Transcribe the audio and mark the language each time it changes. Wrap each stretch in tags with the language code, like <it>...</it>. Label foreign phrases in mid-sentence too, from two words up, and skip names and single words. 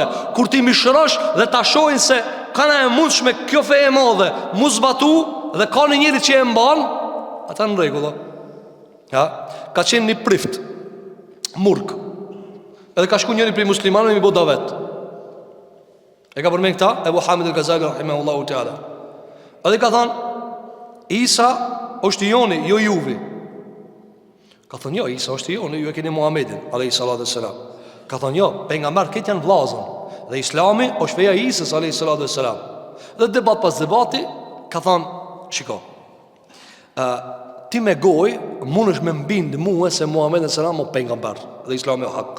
<sq>Kur ti mishërosh dhe ta shohin se kana e mundshme kjo fe e madhe, mu zbatu dhe ka në njëri që e mban, ata në rregull. Ja, ka qenë një prift murk. Edhe ka shku njëri prej muslimanëve mi bo davet. E ka përmend këta Ebu Hamid al-Ghazali</sq> <ar>رحمه الله تعالى.</ar> <sq>Edhe ka thënë Isa është i joni, jo juvi. Ka thënë jo, Isa është i joni, ju e keni Muhammedin</sq> <ar>عليه الصلاة والسلام.</ar> <sq>Ka thënë jo, pejgamber këtë janë vllazën. Dhe Islami është feja e Isës</sq> <ar>عليه الصلاة والسلام.</ar> <sq>Dhe debat pas debati ka thënë, shiko, ti me goj mundesh me mbind mua se Muhamedi</sq> <ar>صلى الله عليه وسلم</ar> <sq>është pejgamber dhe Islami është hak.</sq>